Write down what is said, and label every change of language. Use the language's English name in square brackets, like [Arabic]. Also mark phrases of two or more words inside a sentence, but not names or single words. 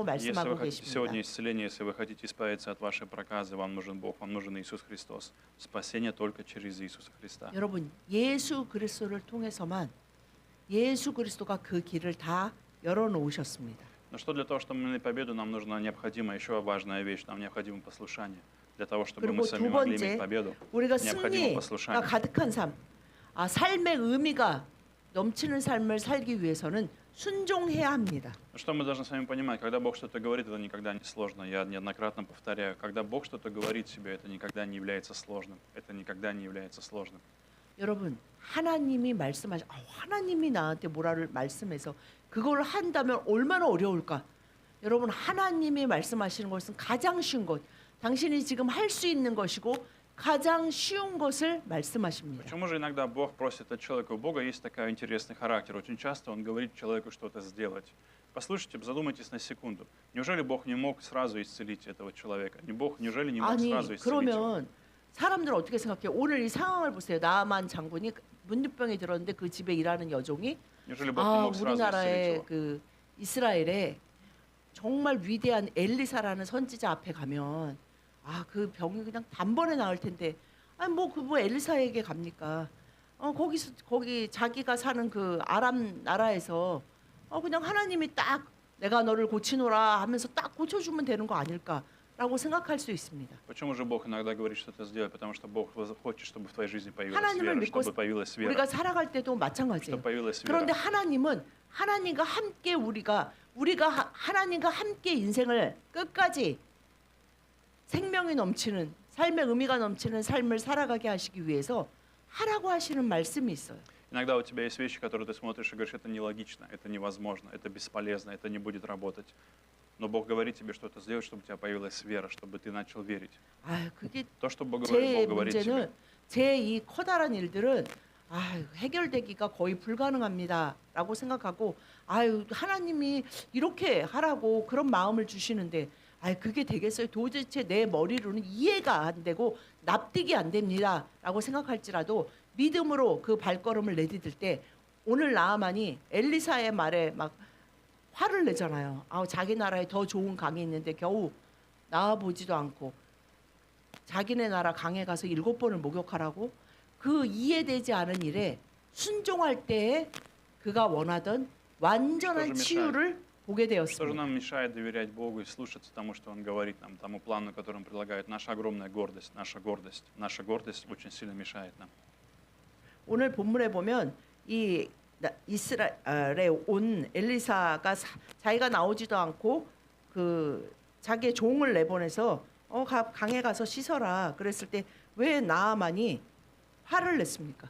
[Russian] Если вы [Korean] 말씀하고 [Russian] хотите [Korean] 계십니다. [Russian] сегодня исцеления, если вы хотите избавиться от вашей проказы, вам нужен Бог, вам нужен Иисус Христос. Спасение только через Иисуса Христа. [Korean] 여러분 예수 그리스도를 통해서만 예수 그리스도가 그 길을 다 열어놓으셨습니다. [Russian] Но что для того, чтобы мы имели победу, нам нужна необходима еще важная вещь, нам необходимо послушание. Для того, чтобы мы [Korean] 그리고 [Russian] сами [Korean] 두 [Russian] могли [Korean] 번째, [Russian] иметь победу, [Korean] 우리가 [Russian] необходимо [Korean] 승리가 [Russian] послушание. [Korean] 가득한 삶, 삶의 의미가 넘치는 삶을 살기 위해서는 순종해야 합니다. [Russian] Что мы должны с вами понимать? Когда Бог что-то говорит, это никогда не сложно. Я неоднократно повторяю, когда Бог что-то говорит тебе, это никогда не является сложным. Это никогда не является сложным. [Korean] 여러분 하나님이 하나님이 나한테 뭐라를 말씀해서 그걸 한다면 얼마나 어려울까? 여러분 하나님이 말씀하시는 것은 가장 쉬운 것, 당신이 지금 할 수 있는 것이고 가장 쉬운 것을 말씀하십니다. [Russian] Почему же иногда Бог просит от человека? У Бога есть такой интересный характер. Очень часто Он говорит человеку что-то сделать. Послушайте, задумайтесь на секунду. Неужели Бог не мог сразу исцелить этого человека? Неужели не мог сразу исцелить его? [Korean] 그러면 사람들은 어떻게 생각해요? 오늘 이 상황을 보세요. 나아만 장군이 문둥병에 들었는데 그 집에 일하는 여종이 [Russian] Неужели Бог не мог сразу исцелить [Korean] 우리나라의 [Russian] его? [Korean] 그 이스라엘에 정말 위대한 엘리사라는 선지자 앞에 가면 그 병이 그냥 단번에 나을 텐데 뭐 엘리사에게 갑니까? 거기 자기가 사는 그 아람 나라에서 그냥 하나님이 딱 내가 너를 고치노라 하면서 딱 고쳐주면 되는 거 아닐까라고 생각할 수 있습니다. [Russian] Почему же Бог иногда говорит что-то сделать? Потому что Бог хочет, чтобы в твоей жизни появилась [Korean] 하나님을 [Russian] вера, [Korean] 믿고 [Russian] чтобы появилась вера, [Korean] 우리가 살아갈 때도 마찬가지예요. [Russian] чтобы появилась [Korean] 그런데 [Russian] вера. [Korean] 하나님은 하나님과 함께 우리가 하나님과 함께 인생을 끝까지 생명이 넘치는 삶의 의미가 넘치는 삶을 살아가게 하시기 위해서 하라고 하시는 말씀이 있어요. [Russian] Иногда у тебя есть вещи, которые ты смотришь и говоришь, это нелогично, это невозможно, это бесполезно, это не будет работать. Но Бог говорит тебе что-то сделать, чтобы у тебя появилась вера, чтобы ты начал верить. [Korean] 그게 [Russian] То, что Бог [Korean] 제 [Russian] говорит тебе. [Korean] 문제는 제 이 커다란 일들은 해결되기가 거의 불가능합니다라고 생각하고 하나님이 이렇게 하라고 그런 마음을 주시는데 그게 되겠어요? 도대체 내 머리로는 이해가 안 되고 납득이 안 됩니다라고 생각할지라도 믿음으로 그 발걸음을 내디딜 때 오늘 나아만이 엘리사의 말에 막 화를 내잖아요. 자기 나라에 더 좋은 강이 있는데 겨우 나와보지도 않고 자기네 나라 강에 가서 7번을 목욕하라고 그 이해되지 않은 일에 순종할 때에 그가 원하던 완전한 치유를 보게 [Russian] Что же [Korean] 되었습니다. [Russian] нам мешает доверять Богу и слушаться тому, что Он говорит нам, тому плану, который Он предлагает? Наша огромная гордость, наша гордость. Наша гордость очень сильно мешает нам. [Korean] 오늘 본문에 보면 이 이스라엘에 온 엘리사가 자기가 나오지도 않고 그 자기의 종을 내보내서 강에 가서 씻어라 그랬을 때 왜 나아만이 화를 냈습니까?